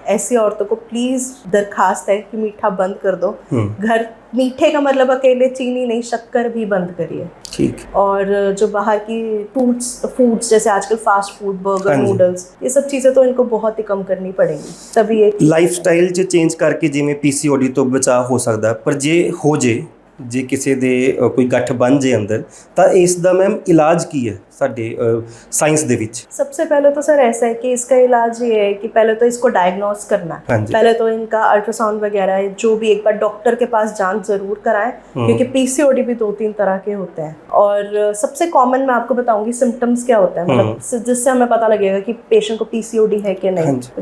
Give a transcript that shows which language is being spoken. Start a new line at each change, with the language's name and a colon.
Hindi: ऐसी औरतों को प्लीज़ दरखास्त है कि मीठा बंद कर दो। घर मीठे का मतलब अकेले चीनी नहीं, शक्कर भी बंद करिए। ठीक। और जो बाहर की फूड्स जैसे आजकल फास्ट फूड, बर्गर, नूडल्स, ये सब चीज़ें तो इनको बहुत ही कम करनी पड़ेंगी। तभी एक
Punjabi: ਲਾਈਫਸਟਾਈਲ 'ਚ ਚੇਂਜ ਕਰਕੇ ਜਿਵੇਂ ਪੀਸੀਓਡੀ ਤੋਂ ਬਚਾਅ ਹੋ ਸਕਦਾ, ਪਰ ਜੇ ਹੋ ਜੇ ਕਿਸੇ ਦੇ ਕੋਈ ਗੱਠ ਬਣ ਜੇ ਅੰਦਰ, ਤਾਂ ਇਸ ਦਾ ਮੈਮ ਇਲਾਜ ਕੀ ਹੈ ਸਾਡੇ ਸਾइंस ਦੇ ਵਿੱਚ?
Hindi: सबसे पहले तो सर ऐसा है कि इसका इलाज ये है कि पहले तो इसको डायग्नोस करना है। पहले तो इनका अल्ट्रासाउंड वगैरह है, जो भी एक बार डॉक्टर के पास जांच जरूर कराएं, क्योंकि पीसीओडी भी 2-3 तरह के होते हैं। और सबसे कॉमन मैं आपको बताऊंगी सिम्टम्स क्या होता है, मतलब जिससे हमें पता लगेगा कि पेशेंट को पीसीओडी है कि नहीं।